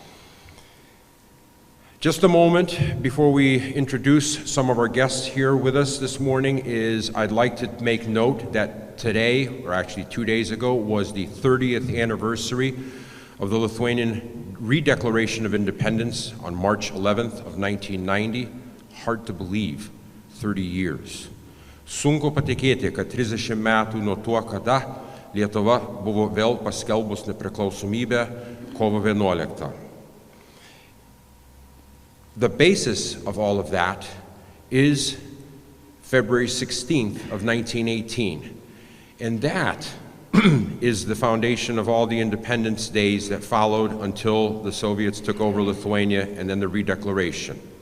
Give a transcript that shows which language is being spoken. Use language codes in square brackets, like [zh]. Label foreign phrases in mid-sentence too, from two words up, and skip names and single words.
[en] Just a moment before we introduce some of our guests here with us this morning I'd like to make note that today, or actually 2 days ago, was the 30th anniversary of the Lithuanian Redeclaration of Independence on March 11th of 1990. Hard to believe, 30 years. [lt] Sunku patikėti, kad 30 metų nuo to, kada Lietuva buvo vėl paskelbus nepriklausomybę kovo 11. [en] The basis of all of that is February 16th of 1918, and that is the foundation of all the independence days that followed until the Soviets took over Lithuania and then the redeclaration.